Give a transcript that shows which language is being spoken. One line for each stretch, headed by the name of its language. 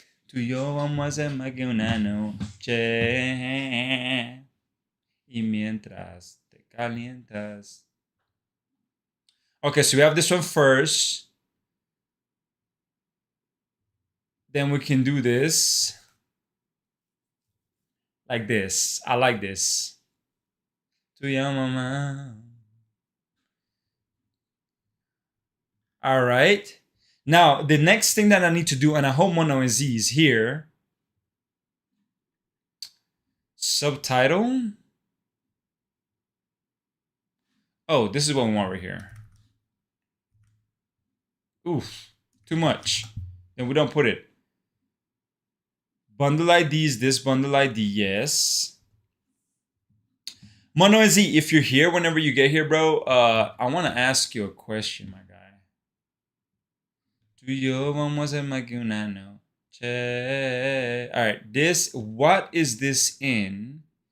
Spanish: Tú y yo vamos a hacer más que una noche. Y mientras te calientas.
English: Okay, so we have this one first. Then we can do this. Like this. I like this.
Spanish: Tu mamá.
English: All right. Now, the next thing that I need to do, and I hope Mono and Z is here. Subtitle. Oh, this is what we want right here. Oof, too much. Then we don't put it. Bundle IDs, this bundle ID, yes. Mono and Z, if you're here, whenever you get here, bro, I want to ask you a question, my guy.
Spanish: Tú y yo vamos a más que una noche.
English: All right, this, what is this in?